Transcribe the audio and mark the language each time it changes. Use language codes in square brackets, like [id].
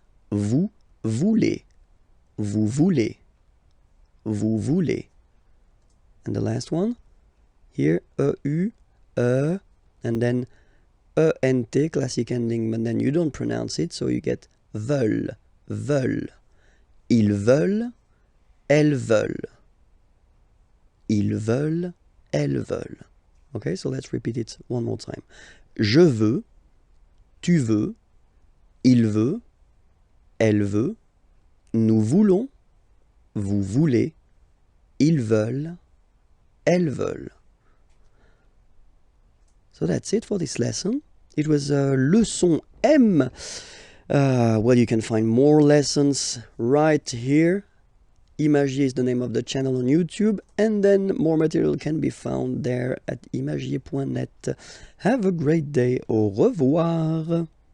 [fr] Vous voulez. Vous voulez. Vous voulez. [en] And the last one, here, EU, and then ENT, classic ending, but then you don't pronounce it, so you get [fr] veulent, veulent. Ils veulent, elles veulent. Ils veulent, elles veulent. [en] Okay, so let's repeat it one more time. [fr] Je veux, tu veux, il veut, elle veut, nous voulons, vous voulez, ils veulent, elles veulent. [en] So that's it for this lesson. It was leçon M. Well, you can find more lessons right here. Imagier is the name of the channel on YouTube, and then more material can be found there at imagier.net. Have a great day. [fr] Au revoir.